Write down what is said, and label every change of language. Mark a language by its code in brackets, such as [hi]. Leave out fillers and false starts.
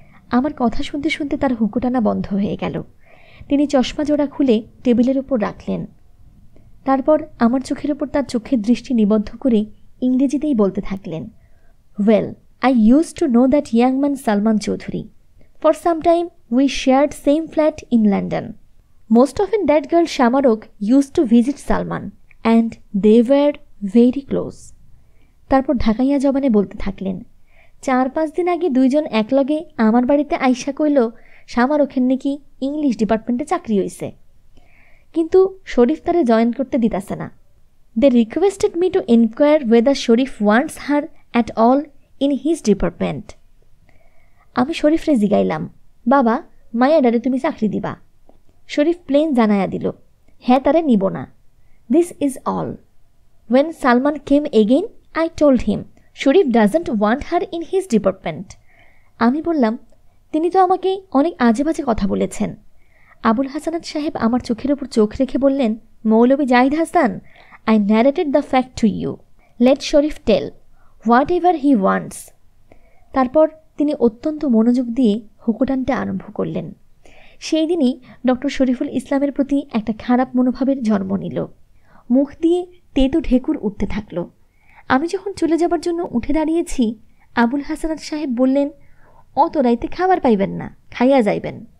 [bn] আমার কথা শুনতে শুনতে তার হুঁকোটানা বন্ধ হয়ে গেল। তিনি চশমা জোড়া খুলে টেবিলের ওপর রাখলেন। তারপর আমার চোখের ওপর তার চোখের দৃষ্টি নিবদ্ধ করে ইংরেজিতেই বলতে থাকলেন, [en] Well, I use to know that young man Salman Chowdhury. For some time we shared same flat in London. Most often that girl Shamarok used to visit Salman and they were very close. [bn] তারপর ঢাকাইয়া জবানে বলতে থাকলেন, 4-5 দিন আগে দুইজন একলগে আমার বাড়িতে আইসা কইল শামারকের নাকি ইংলিশ ডিপার্টমেন্টে চাকরি হইছে, কিন্তু শরীফ তারে জয়েন করতে দিতাছে না। [en] They requested me to inquire whether Sharif wants her at all in his department. [bn] আমি শরীফরে জিগাইলাম, বাবা, মায়াডারে তুমি চাকরি দিবা? শরীফ প্লেন জানায়া দিল, হ্যাঁ, তারে নিব না। [en] This is all. When Salman came again, I told him, Sharif doesn't want her in his department. [bn] আমি বললাম, তিনি তো আমাকে অনেক আজে বাজে কথা বলেছেন। আবুল হাসানাত সাহেব আমার চোখের ওপর চোখ রেখে বললেন, মৌলভী Zahid Hasan, [en] I narrated the fact to you. Let Sharif tell whatever he wants. [bn] তারপর তিনি অত্যন্ত মনোযোগ দিয়ে হুঁকো টানতে আরম্ভ করলেন। সেই দিনই ডক্টর শরীফুল ইসলামের প্রতি একটা খারাপ মনোভাবের জন্ম নিল। মুখ দিয়ে তেতো ঢেকুর উঠতে থাকল। আমি যখন চলে যাবার জন্য উঠে দাঁড়িয়েছি, আবুল হাসানাত সাহেব বললেন, অত রাইতে খাবার পাইবেন না, খাইয়া যাইবেন।